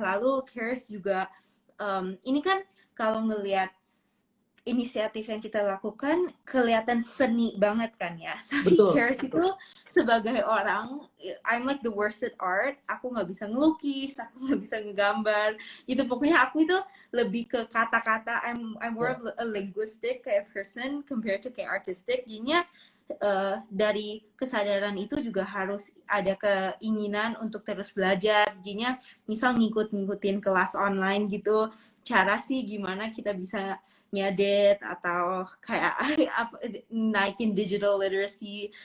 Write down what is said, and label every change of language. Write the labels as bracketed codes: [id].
[id] Lalu Keris juga ini kan kalau ngelihat inisiatif yang kita lakukan kelihatan seni banget kan ya. Tapi Keris itu sebagai orang, [en] I'm like the worst at art. [id] Aku nggak bisa ngelukis, aku nggak bisa ngegambar. Itu pokoknya aku itu lebih ke kata-kata. [en] I'm more of a linguistic kayak person compared to kayak artistic. [id] Jadinya dari kesadaran itu juga harus ada keinginan untuk terus belajar. Jadinya misal ngikutin kelas online gitu, cara sih gimana kita bisa ngedit atau kayak naikin digital literacy.